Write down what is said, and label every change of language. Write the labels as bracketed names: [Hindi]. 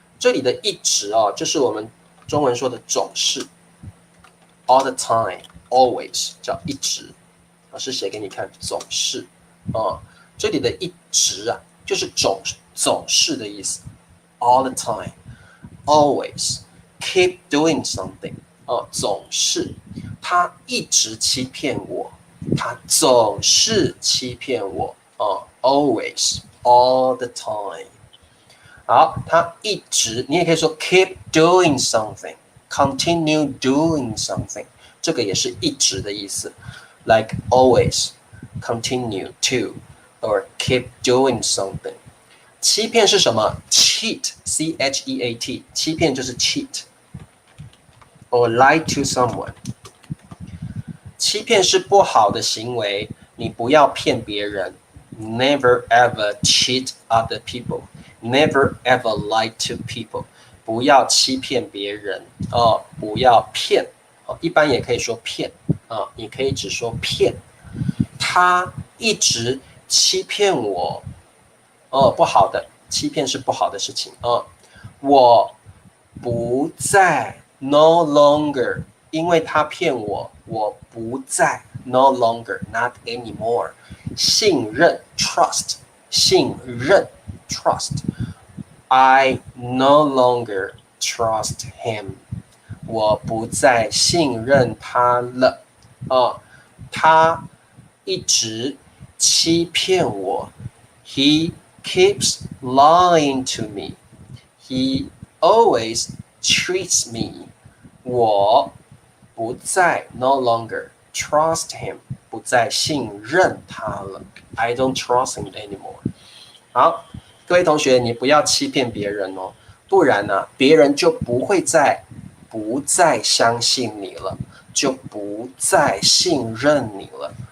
[Chinese] 这里的一直就是我们中文说的总是 [English] all the time always [Chinese] 叫一直。老师写给你看，总是这里的一直就是总是的意思 [English] all the time always keep doing something [Chinese] 总是他一直欺骗我。他总是欺骗我 [English] always all the time。 [Chinese] 好，他一直，你也可以说 [English] keep doing something，continue doing something， [Chinese] 这个也是一直的意思 [English] ，like always continue to or keep doing something。 [Chinese] 欺骗是什么 [English] ？cheat cheat， [Chinese] 欺骗就是 [English] cheat or lie to someone。 [Chinese] 欺骗是不好的行为，你不要骗别人。 [English] Never ever cheat other people. Never ever lie to people. [Chinese] 不要欺骗别人不要骗一般也可以说骗你可以只说骗。他一直欺骗我不好的，欺骗是不好的事情我不再 [English] no longer， [Chinese] 因为他骗我，我不再 [English] no longer not anymore。 [Chinese] 信任 trust， 信任 trust。 [English] I no longer trust him， [Chinese] 我不再信任他了他一直欺骗我。 [English] He keeps lying to me. He always treats me. [Chinese] 我不再 [English] no longer trust him. [Chinese] 不再信任他了。 [English] I don't trust him anymore。 [Chinese] 好，各位同学，你不要欺骗别人哦，不然呢，别人就不再相信你了，就不再信任你了。